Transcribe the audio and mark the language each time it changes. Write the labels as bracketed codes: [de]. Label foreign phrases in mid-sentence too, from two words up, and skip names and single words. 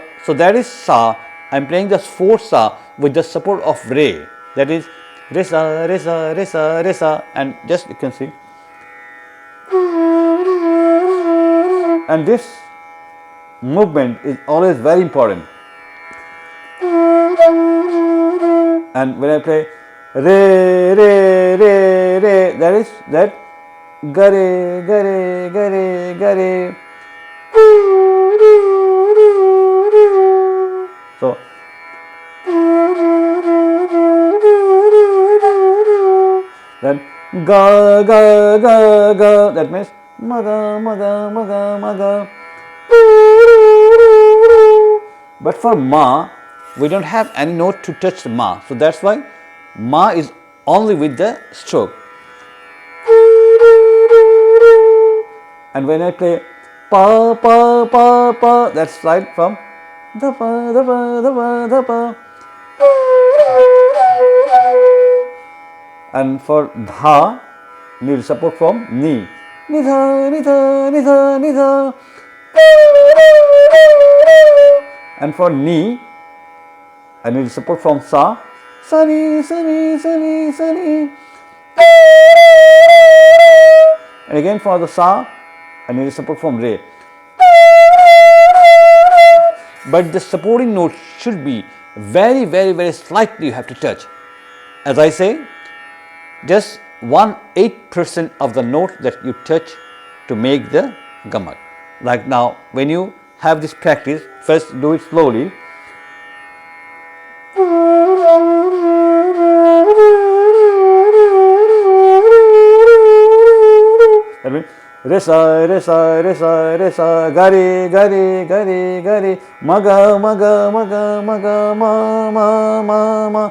[en] So that is sa. I'm playing the 4 sa with the support of re. That is re sa re sa re sa re sa, and just you can see. And this movement is always very important. And when I play re re re re, that is that gare gare gare gare. So then ga ga ga ga, that means maga maga maga maga. But for ma, we don't have any note to touch the ma. So that's why ma is only with the stroke. And when I play pa pa pa pa, that's right from the pa the pa the pa the pa. And for dha, need support from ni. Ni dha ni dha ni dha ni dha. And for ni, I need support from sa. Sa ni sa ni sa ni sa ni. And again for the sa, I need support from re. But the supporting note should be very slightly you have to touch. As I say, just 1/8% of the note that you touch to make the gamak. Like now, when you have this practice, first do it slowly. That means re sa re sa re sa re sa gari gari gari gari maga maga maga maga ma ma ma ma.